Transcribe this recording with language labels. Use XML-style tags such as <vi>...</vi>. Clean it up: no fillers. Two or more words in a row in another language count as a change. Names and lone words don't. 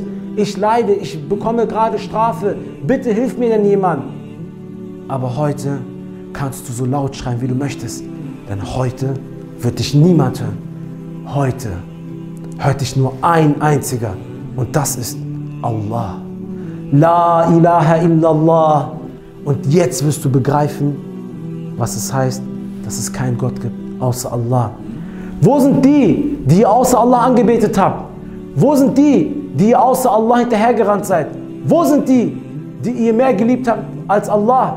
<de>Ich leide, ich bekomme gerade Strafe. Bitte hilf mir denn jemand. Aber heute kannst du so laut schreien, wie du möchtest. Denn heute wird dich niemand hören. Heute hört dich nur ein einziger. Und das ist Allah.</de> <ar>لا إله إلا الله.</ar> <de>Und jetzt wirst du begreifen, was es heißt, dass es keinen Gott gibt, außer Allah. Wo sind die, die ihr außer Allah angebetet habt? Wo sind die, die ihr außer Allah hinterhergerannt seid? Wo sind die, die ihr mehr geliebt habt als Allah?</de>